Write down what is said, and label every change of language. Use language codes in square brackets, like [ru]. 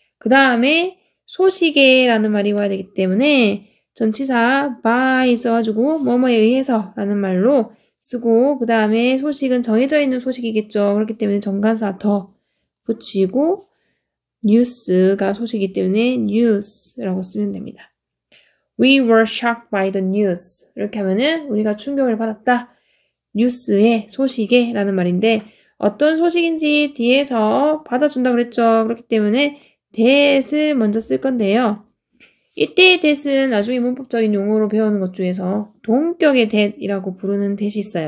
[ko] 그 다음에 소식에라는 말이 와야 되기 때문에 전치사 by 써가지고 뭐뭐에 의해서 라는 말로 쓰고 그 다음에 소식은 정해져 있는 소식이겠죠. 그렇기 때문에 정관사 더 붙이고 news가 소식이기 때문에 news라고 쓰면 됩니다. [en] We were shocked by the news. [ko] 이렇게 하면은 우리가 충격을 받았다. 뉴스의 소식에 라는 말인데 어떤 소식인지 뒤에서 받아준다고 그랬죠. 그렇기 때문에 that을 먼저 쓸 건데요. 이때의 that은 나중에 문법적인 용어로 배우는 것 중에서 동격의 that이라고 부르는 that이 있어요.